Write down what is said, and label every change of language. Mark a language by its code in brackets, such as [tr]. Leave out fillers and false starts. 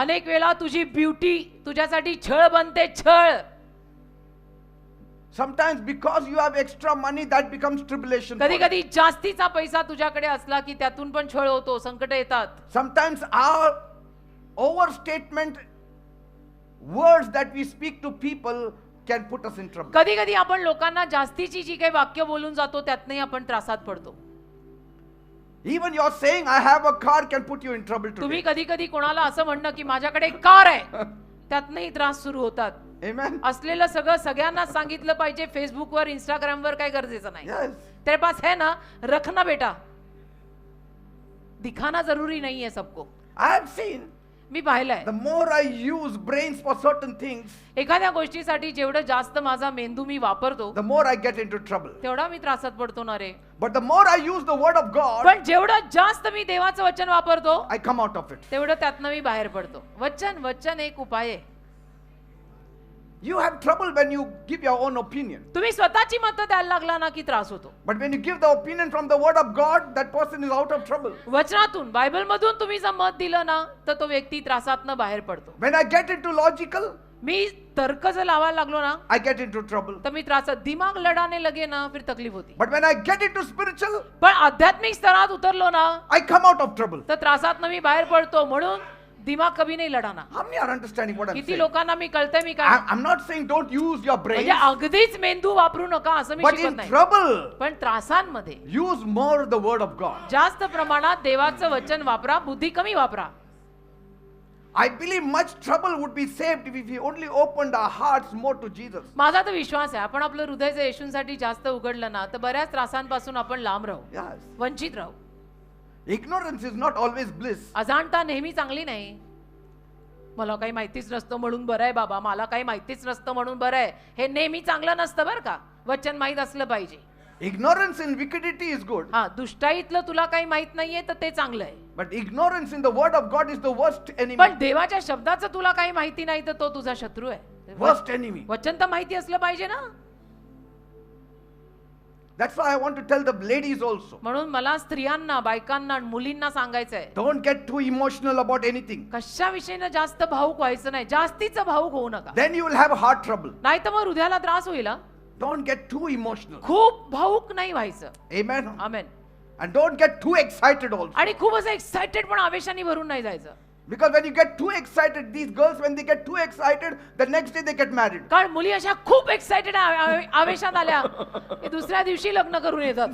[mr] अनेक वेळा तुझी ब्युटी तुझ्यासाठी छळ बनते, छळ. [en] Sometimes because you have extra money, that becomes tribulation for [mr] कधी [en] you. [mr] कधी जास्तीचा पैसा तुझ्याकडे असला की त्यातून पण छळ होतो, संकट येतात. [en] Sometimes our overstatement words that we speak to people can put us in trouble. [mr] कधी कधी आपण लोकांना जास्तीची जी काही वाक्य बोलून जातो त्यातनंही आपण त्रासात पडतो. [en] Even your saying I have a car can put you in trouble [mr] तुम्ही [en] today. [mr] कधी कधी कोणाला असं म्हणणं की माझ्याकडे एक कार आहे, त्यातनंही त्रास सुरू होतात. [en] Amen. [mr] असलेलं सगळं सगळ्यांना सांगितलं पाहिजे फेसबुकवर, इंस्टाग्रामवर, काही गरजेचं नाही. [en] Yes. [hi] तेरे पास है ना, रखना बेटा. दिखाना जरूरी नहीं है सबको. [en] I have seen [mr] मी पाहिलंय, [en] the more I use brains for certain things, [mr] एखाद्या गोष्टीसाठी जेवढं जास्त माझा मेंदू मी वापरतो [en] the more I get into trouble. [mr] तेवढा मी त्रासात पडतो ना रे. [en] But the more I use the word of God, [mr] पण जेवढं जास्त मी देवाचं वचन वापरतो [en] I come out of it. [mr] तेवढं त्यातनं मी बाहेर पडतो. वचन एक उपाय आहे. [en] You have trouble when you give your own opinion. [mr] तुम्ही स्वतःची मतं द्यायला लागला ना की त्रास होतो. [en] But when you give the opinion from the word of God, that person is out of trouble. [mr] वचनातून, Bible मधून तुम्ही जर मत दिलं ना तर तो व्यक्ती त्रासातनं बाहेर पडतो. [en] When I get into logical, [mr] मी तर्क जर लावायला लागलो ना [en] I get into trouble. [mr] तर मी त्रासात, [hi] दिमाग लढाने लगे ना फिर तकलीफ होती. [en] But when I get into spiritual, [mr] पण आध्यात्मिक स्तरात उतरलो ना [en] I come out of trouble. [mr] तर त्रासातनं मी बाहेर पडतो. म्हणून [hi] दिमाग कभी नाही लढाना. [en] How many are understanding what I'm [mr] किती [en] saying? [mr] लोकांना मी कळतंय मी काय [en] I'm not saying don't use your brains, [mr] म्हणजे अगदीच मेंदू वापरू नका असं मी [en] but [mr] शिकत [en] in [mr] नाही. [en] trouble, [mr] पण त्रासांमध्ये [en] use more the word of God. [mr] जास्त प्रमाणात देवाचं वचन वापरा, बुद्धी कमी वापरा. [en] I believe much trouble would be saved if we only opened our hearts more to Jesus. [mr] माझा तर विश्वास आहे आपण आपलं हृदय जर येशूंसाठी जास्त उघडलं ना तर बऱ्याच त्रासांपासून आपण लांब राहू, [en] Yes. [mr] वंचित राहू. [en] Ignorance is not always bliss. [mr] अजाणता नेहमी चांगली नाही. मला काही माहितीच नसतं म्हणून बरं आहे बाबा, मला काही माहितीच नसतं म्हणून बरं आहे, हे नेहमी चांगलं नसतं बरं का. वचन माहीत असलं पाहिजे. [en] Ignorance in wickedity is good. [mr] हा, दुष्टाईतलं तुला काही माहित नाहीये तर ते चांगलं आहे. [en] But ignorance in the word of God is the worst enemy. [mr] पण देवाच्या शब्दाचं तुला काही माहिती नाही तर तो तुझा शत्रू आहे. [en] Worst enemy. [mr] वचन तर माहिती असलं पाहिजे ना. [en] That's why I want to tell the ladies also. [mr] म्हणून मला स्त्रियांना, बायकांना, मुलींना सांगायचं आहे, [en] Don't get too emotional about anything. [mr] कशा विषयीनं जास्त भावुक व्हायचं नाही. जास्तीचं भावुक होऊ नका, [en] Then you will have heart trouble. [mr] नाही तर मग हृदयाला त्रास होईल. हा. [en] Don't get too emotional. [mr] खूप भावुक नाही व्हायचं. [en] Amen. [mr] Amen. [en] And don't get too excited also. [mr] आणि खूप असं एक्साइटेड पण आवेशाने भरून नाही जायचं. [en] Because when you get too excited, these girls, when they get too excited, the next day they get married. [mr] कारण मुली अशा खूप एक्साइटेड आवेशात आल्या की दुसऱ्या दिवशी लग्न करून येतात.